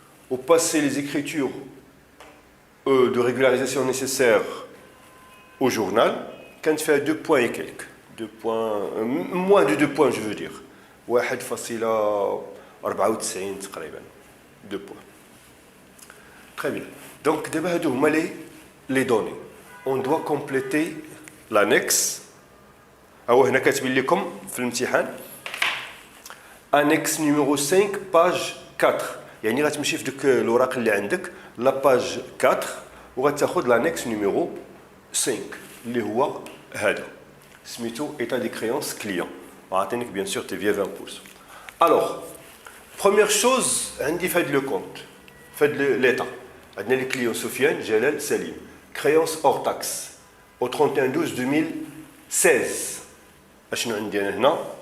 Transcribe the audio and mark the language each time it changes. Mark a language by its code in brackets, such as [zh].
[fr] Ou passer les écritures de régularisation nécessaires au journal, quand tu fais 2 points et quelques, 2 points, moins de 2 points je veux dire, 1,94 تقريبا, 2 points. Très bien. Donc d'abord les données. On doit compléter l'annexe. [ar] أو هنا كاتبين لكم في الامتحان [fr] annexe numéro 5 page 4 [ar] يعني غتمشي في ديك الوراق اللي عندك لا باج 4 وغتاخذ [fr] l'annexe numéro 5 [ar] اللي هو هذا سميتو [fr] état des créances client [ar] وعطينيك [fr] bien sûr TVA 20%. Alors première chose [ar] عندي في هذا لو كونت في هذا l'état عندنا لي client Soufiane Jalal Salim [fr] créance hors taxe au 31/12/2016 [ar] اشنو عندي انا هنا